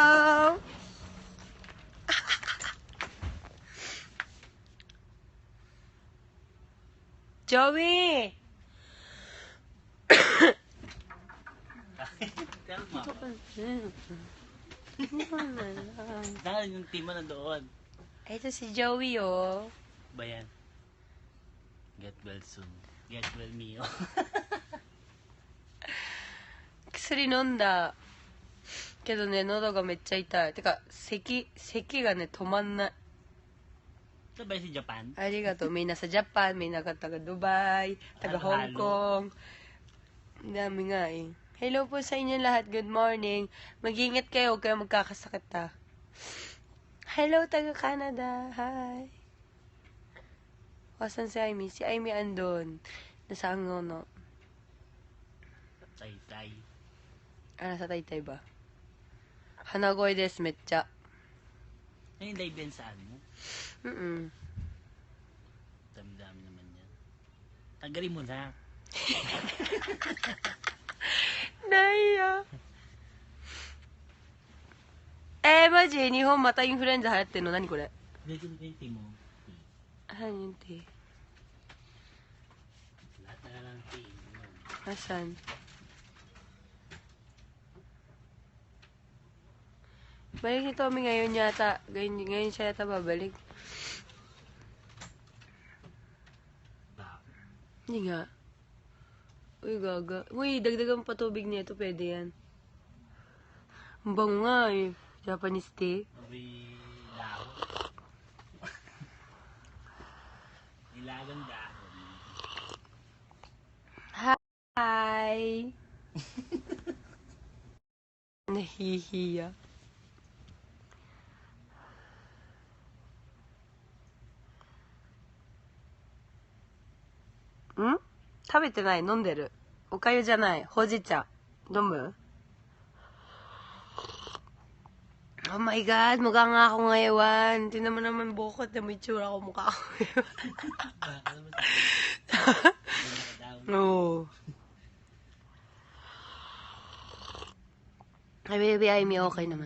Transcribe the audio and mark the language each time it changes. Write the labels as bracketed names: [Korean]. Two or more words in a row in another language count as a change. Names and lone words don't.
[Filipino] Joey. Kalma. Dahil yung team mo na doon. Ito si Joey, Ba yan? [English] Get well soon. Get well, Mio. [Japanese] 薬飲んだけどね、喉がめっちゃ痛い。てか、咳がね、止まんない。 [Filipino] Sabay si Japan. [Japanese] ありがとう。みんな [Filipino] sa Japan, may taga Dubai, taga Hong Kong. Ang dami nga eh. Hello po sa inyo lahat. [English] Good morning. [Filipino] Mag-ingat kayo. Huwag kayo magkakasakit Hello, taga Canada. Hi. Wasan si Aimee? Si Aimee andun. Nasa Angono. Tay-tay. Nasa Taytay ba? Hanagoi desu, metcha. Ay, yung live yan saan mo? Dami-dami naman yan. Tanggalin mo na. Naiya. [Japanese] マジ日本またインフルエンザ流行ってんの何これ [Filipino] 2020 mo. [Japanese] 何て [Filipino] Lahat na lang team. Nasaan? Balik ni Tommy ngayon yata. Ngayon siya yata babalik. Hindi nga. Uy, gaga. Uy, dagdagan pa tubig niya. Ito pwede yan. Ang bango nga eh. [English] Japanese tea. [Filipino] Sabi dahon. Nilagang dahon. Hi! Nahihiya. Hmm? [Japanese] 食べてない飲んでるおかゆじゃないほうじ茶飲む [English] Oh my God, [Filipino] mukha nga ako ngayon. Tingnan mo naman bukod na may tsura ko mukha ako ngayon. Oo. Ay, baby, Aimee, okay naman.